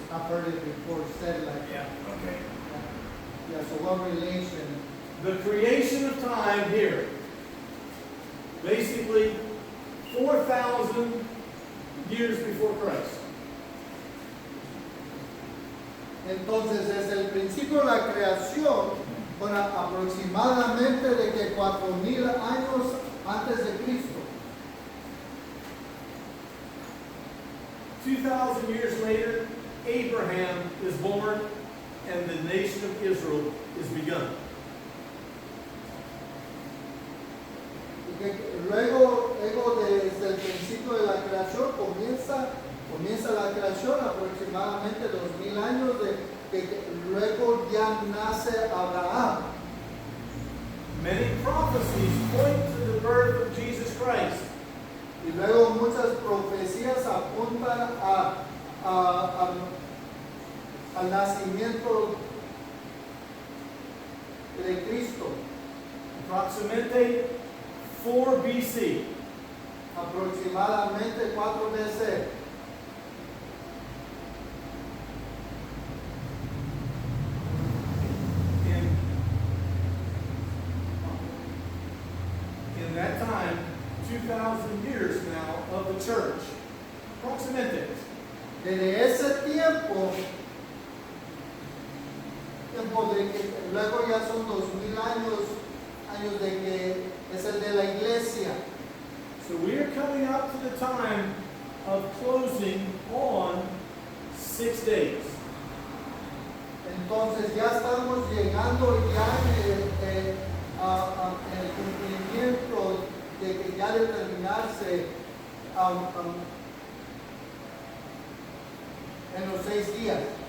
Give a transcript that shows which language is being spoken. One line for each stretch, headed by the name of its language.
English: I've heard it before said like Yeah, that. okay. Yeah, so what relation? The creation of time here, basically 4,000 years before Christ.
Spanish: Entonces, desde el principio de la creación, bueno, aproximadamente de que 4,000 años antes de Cristo.
English: 2,000 years later, Abraham is born and the nation of Israel is begun.
Spanish: Y que luego desde el principio de la creación comienza la creación aproximadamente 2,000 años de que luego ya nace Abraham.
English: Many prophecies point to the birth of Jesus Christ.
Spanish: Y luego muchas profecías apuntan al nacimiento de Cristo.
English: Approximately 4 BC.
Spanish: Aproximadamente 4 BC.
English: In that time, 2,000 years now of the church. Approximately.
Spanish: Desde ese tiempo de que luego ya son 2,000 años de que es el de la iglesia.
English: So we are coming up to the time of closing on 6 days.
Spanish: Entonces ya estamos llegando ya en el cumplimiento de que ya de terminarse en los 6 días.